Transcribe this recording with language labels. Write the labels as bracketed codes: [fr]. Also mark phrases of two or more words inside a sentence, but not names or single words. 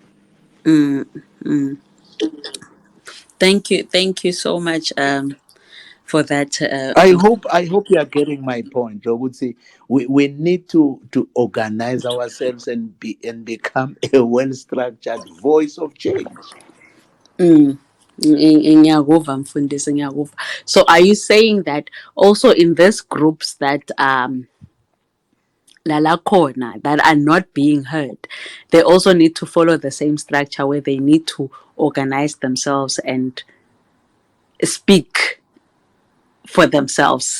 [en] Thank you so much for that. I hope you are getting my point. [ss] Lokuthi [en] we need to organize ourselves and become a well structured voice of change. [ss] Ngiyakuva mfundisi, ngiyakuva. [en] So are you saying that also in these groups that [ss] lala khona [en] that are not being heard, they also need to follow the same structure where they need to organize themselves and speak for themselves?